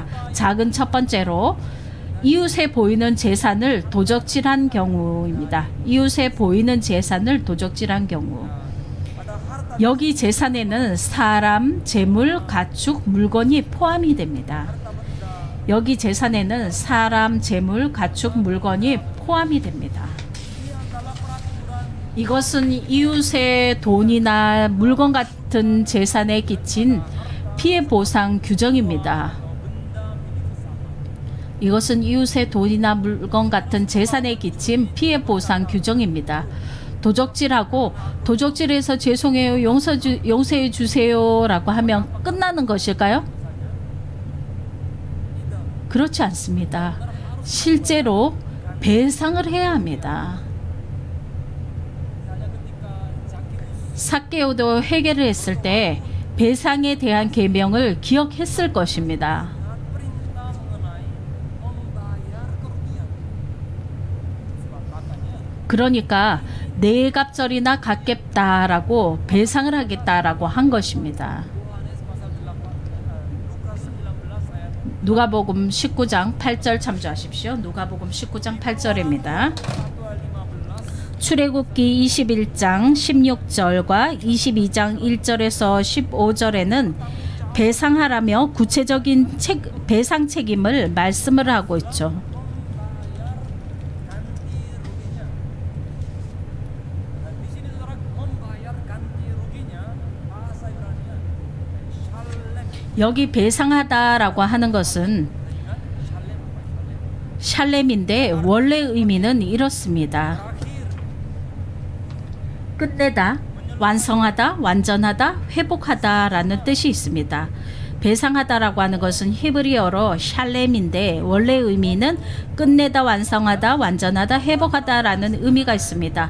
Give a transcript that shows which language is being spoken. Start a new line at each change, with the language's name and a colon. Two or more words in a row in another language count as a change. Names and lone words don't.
Korean: 작은 첫 번째로 이웃에 보이는 재산을 도적질한 경우입니다. 이웃에 보이는 재산을 도적질한 경우. 여기 재산에는 사람, 재물, 가축, 물건이 포함이 됩니다. 여기 재산에는 사람, 재물, 가축, 물건이 포함이 됩니다.
Indonesian: Ini adalah peraturan
Korean: 이것은 이웃의 돈이나 물건 같은 재산에 끼친 피해 보상 규정입니다.
Indonesian: benda milik sesama.
Korean: 이것은 이웃의 돈이나 물건 같은 재산에 끼친 피해 보상 규정입니다. 도적질하고 도적질해서 죄송해요, 용서해 주세요라고 하면 끝나는 것일까요? 그렇지 않습니다. 실제로 배상을 해야 합니다.
Indonesian: Misalnya ketika Zakheus
Korean: 삭개오도 회개를 했을 때 배상에 대한 계명을 기억했을 것입니다.
Indonesian: ingat perintah mengenai membayar kerugian. Sebab katanya
Korean: 그러니까 내 갑절이나 갚겠다라고 배상을 하겠다라고 한 것입니다.
Indonesian: Yohanes pasal 8 Lukas 19 ayat
Korean: 누가복음 19장 8절 참조하십시오. 누가복음 19장 8절입니다. 1 al 15. 출애굽기 21장 16절과 22장 1절에서 15절에는 배상하라며 구체적인 배상 책임을 말씀을 하고 있죠.
Indonesian: Membayar ganti ruginya. Di sini saudara membayar ganti ruginya bahasa Ibrani shalem.
Korean: 여기 배상하다라고 하는 것은
Indonesian: Ingat shalem apa?
Korean: 샬렘인데 원래 의미는 이렇습니다.
Indonesian: Terakhir
Korean: 끝내다, 완성하다, 완전하다, 회복하다라는 뜻이 있습니다. 배상하다라고 하는 것은 히브리어로 샬렘인데 원래 의미는 끝내다, 완성하다, 완전하다, 회복하다라는 의미가 있습니다.